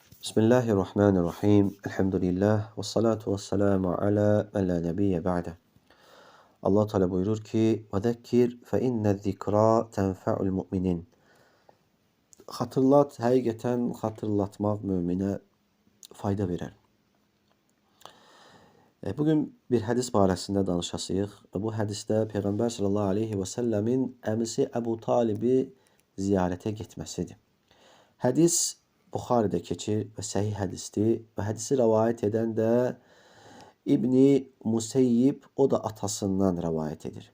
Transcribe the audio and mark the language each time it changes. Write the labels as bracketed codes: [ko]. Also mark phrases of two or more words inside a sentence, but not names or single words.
[az] Bismillahirrahmanirrahim. Elhamdülillah. [ar] وَالصَّلَاةُ وَالسَّلَامُ عَلَى مَنْ لَا نَبِيَّ بَعْدَهُ. [az] Allah Teala buyurur ki: [ar] "وَذَكِّرْ فَإِنَّ الذِّكْرَى تَنْفَعُ الْمُؤْمِنِينَ." [az] Hatırlat, həqiqətən hatırlatmaq möminə fayda verər. Bugün bir hədis barəsində danışasıyıq. Bu hədisdə Peyğəmbər [ar] صلى الله عليه [az] və səlləmin əmisi Əbu Talibi ziyarətə getməsidir. Hədis Buxaridə keçir və səhih hədisdir və hədisi rəvayət edən də İbn-i Museyyib, o da atasından rəvayət edir.